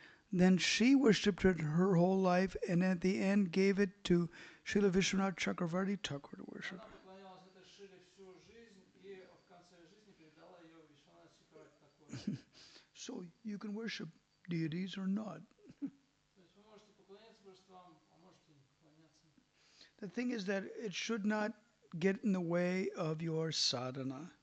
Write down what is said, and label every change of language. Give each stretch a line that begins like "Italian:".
English: Then she worshipped it her whole life and at the end gave it to Srila Vishwanath Chakravarti Thakur to worship.
Russian: Она поклонялась этой шиле всю жизнь и в конце жизни передала ее Вишванат Чакраварти Такуру.
English: So you can worship deities or not.
Russian: То есть вы можете поклоняться божествам, а можете не поклоняться.
English: The thing is that it should not get in the way of your sadhana.